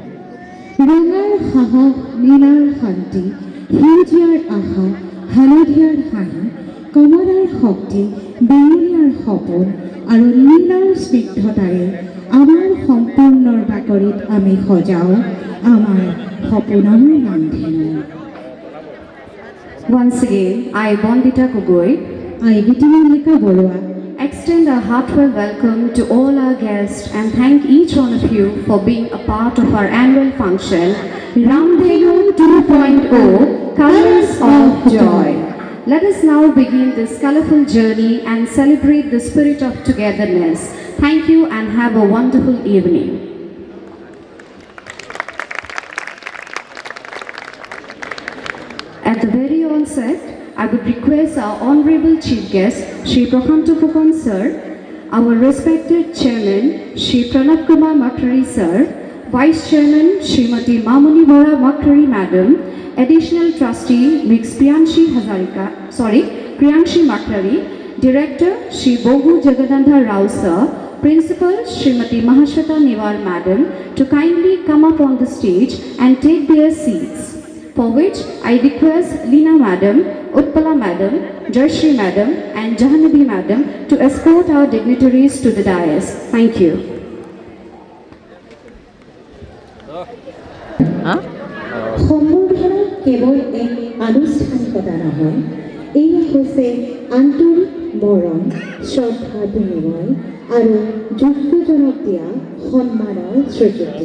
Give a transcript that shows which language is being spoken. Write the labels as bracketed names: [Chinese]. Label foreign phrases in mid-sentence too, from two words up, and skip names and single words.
[Assamese] ৰঙাৰ সাহস, নীলাৰ শান্তি, সেউজীয়াৰ আশা, হালধীয়াৰ হাঁহি, কমলাৰ শক্তি, বেঙুনীয়াৰ সপোন আৰু নীলাৰ স্নিগ্ধতাৰে আমাৰ সম্পূৰ্ণৰ বাকৰিত আমি সজাওঁ আমাৰ সপোনৰ ৰামধেনু। [English] Once again, I, Bondita Kogoi, গীতিমল্লিকা বৰুৱা extend a heartfelt welcome to all our guests and thank each one of you for being a part of our annual function, Ramdhenu 2.0 Colors of Joy. Let us now begin this colorful journey and celebrate the spirit of togetherness. Thank you and have a wonderful evening. At the very onset, I would request our Honorable Chief Guest, Shri Prashanto Fukonn Sir, our respected Chairman, Shri Pranab Kumar Makrari Sir, Vice Chairman, Srimati Mamuni Bora Makrari Madam, Additional Trustee, Ms. Priyanshi Makrari, Director, Shri Bogu Jagadandha Rao Sir, Principal, Srimati Mahashweta Niwar Madam, to kindly come up on the stage and take their seats, for which I request Leena Madam, Utpala Madam, Jayashree Madam and Jahanavi Madam to escort our dignitaries to the dais. Thank you. [Assamese] সম্বৰ্ধনা কেৱল এক আনুষ্ঠানিকতা নহয়, এয়া হৈছে আন্তৰিক মৰম, শ্ৰদ্ধাৰ বিনিময় আৰু যোগ্যজনক দিয়া সন্মানৰ স্বীকৃতি।